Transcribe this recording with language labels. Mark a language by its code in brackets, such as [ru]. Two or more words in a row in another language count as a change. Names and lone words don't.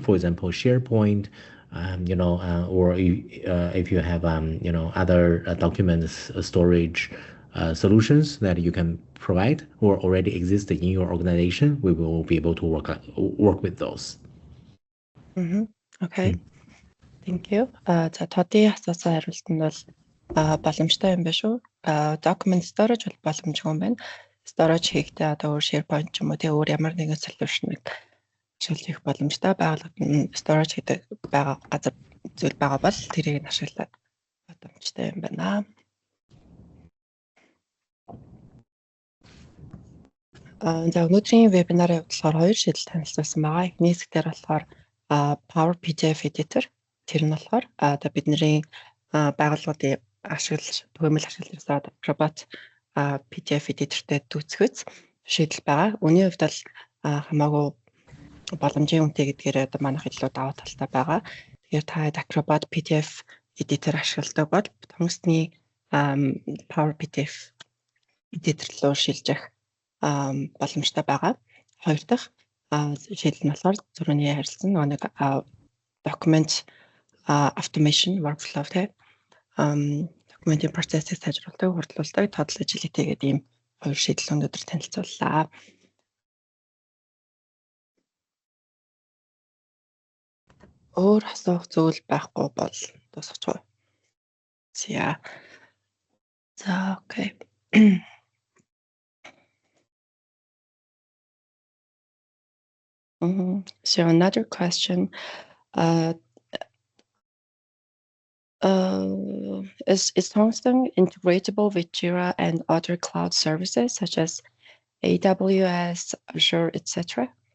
[en] For example, SharePoint. Or if you have other document storage solutions that you can provide or already exist in your organization, we will be able to work with those. Okay. Thank you. [mn] За тодын асуусан хариулт нь бол боломжтой юм байна шүү. [en] Document storage [mn] бол боломжгүй юм байна. Storage хийхдээ одоо өөр SharePoint ч юм уу өөр ямар нэгэн solution-ыг ашиглаж хийх боломжтой. Байгууллагад storage гэдэг газар зүйл байгаа бол тэрийг нь ашиглаад боломжтой юм байна. За өнөөдрийн вебинарын хувьд хоёр шийдэл танилцуулсан байгаа. Эхний хэсгээр болохоор Power PDF editor. Тэр нь болохоор одоо бидний байгууллагуудын төгөөмөл ашиглаж robot PDF editor-тэй дүүцгэц шийдэл байгаа. Үүний хувьд бол хамаагүй боломжийн үнэтэй гэдгээр одоо манайх илүү даваа талтай байгаа. Тэгэхээр та Acrobat PDF editor ашигладаг бол Tungsten Power PDF editor руу шилжих боломжтой байгаа. Хоёр дахь жишээл нь болохоор түрүүний харилцсан нэг [en] document automation workflow [mn] документын процессыг сайжруулдаг, хурдлуулдаг, тодол ажлыг тэгээд ийм хоёр шийдэл өнөөдөр танилцууллаа. Өөр асуух зүйл байхгүй бол дуусчихгүй. За окей. [en] So another question. Is Tungsten integratable with Jira and other cloud services such as AWS, Azure, etc.?